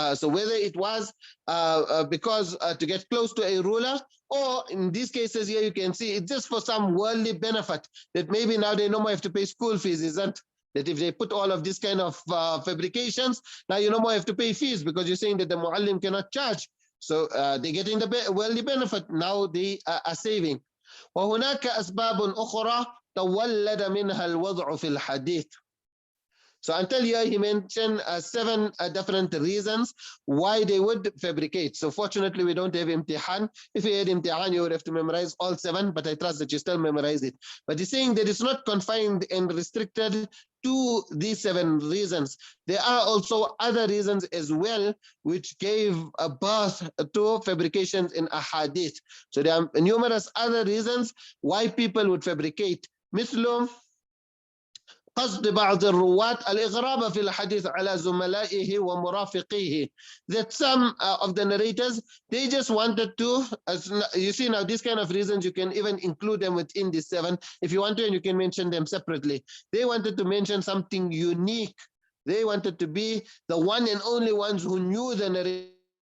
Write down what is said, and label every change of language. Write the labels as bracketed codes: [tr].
[en] So whether it was because to get close to a ruler, or in these cases here, you can see it's just for some worldly benefit, that maybe now they no more have to pay school fees, isn't that? If they put all of these kind of fabrications, now you no more have to pay fees, because you're saying that the muallim cannot charge. So they're getting the worldly benefit. Now they are saving. [ar] وهناك أسباب أخرى تولد منها الوضع في الحديث. [en] So until here, he mentioned 7 different reasons why they would fabricate. So fortunately, we don't have imtihan. If you had imtihan, you would have to memorize all 7, but I trust that you still memorize it. But he's saying that it's not confined and restricted to these 7 reasons. There are also other reasons as well, which gave a birth to fabrications in ahadith. So there are numerous other reasons why people would fabricate. [ar] مثل قصد بعض الرواة الإغراب في الحديث على زملائه ومرافقيه. [en] That some of the narrators, they just wanted to, you see now these kind of reasons, you can even include them within the 7 if you want to, and you can mention them separately. They wanted to mention something unique. They wanted to be the one and only ones who knew the narration.